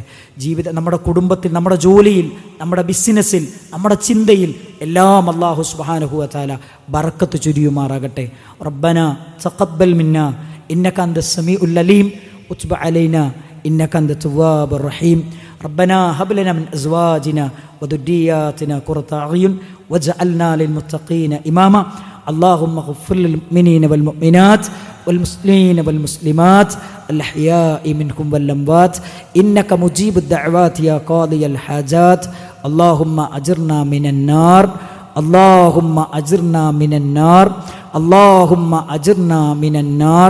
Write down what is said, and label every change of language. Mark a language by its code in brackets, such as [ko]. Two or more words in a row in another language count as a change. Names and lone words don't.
[ml] നമ്മുടെ കുടുംബത്തിൽ, നമ്മുടെ ജോലിയിൽ, നമ്മുടെ ബിസിനസ്സിൽ, നമ്മുടെ ചിന്തയിൽ എല്ലാം അള്ളാഹു [ar] سبحانه وتعالى [ml] ബറക്കത്ത് ചൊരിയുമാറാകട്ടെ. [ar] ربنا تقبل منا إنك أنت السميع العليم وتب علينا إنك أنت التواب الرحيم. ربنا هب لنا من أزواجنا وذرياتنا قرة أعين واجعلنا للمتقين إماما. اللهم اغفر للمؤمنين والمؤمنات والمسلمين والمسلمات الأحياء منهم والأموات إنك مجيب الدعوات يا قاضي الحاجات. اللهم أجرنا من النار، اللهم أجرنا من النار، اللهم أجرنا من النار.